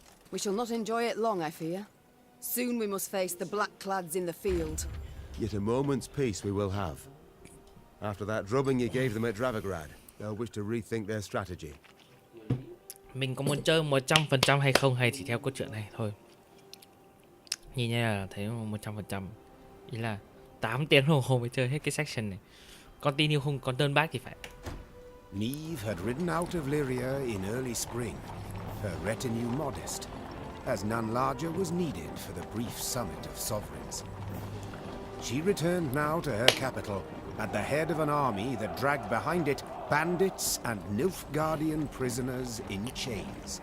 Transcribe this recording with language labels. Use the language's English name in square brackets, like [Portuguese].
[English] We shall not enjoy it long, I fear. Soon we must face the black-clads in the field. Yet a moment's peace we will have. After that drubbing you gave them at Dravigrad, they'll wish to rethink their strategy. [Vietnamese] Mình có muốn chơi 100% hay không hay chỉ theo cốt truyện này thôi. Nhìn như là thấy 100%. Ý là 8 tiếng đồng hồ mới chơi hết cái section này. Continue không còn [English] turn back [Vietnamese] thì phải. [English] Neve had ridden out of Lyria in early spring, her retinue modest, as none larger was needed for the brief summit of sovereigns. She returned now to her capital, at the head of an army that dragged behind it bandits and Nilfgaardian prisoners in chains.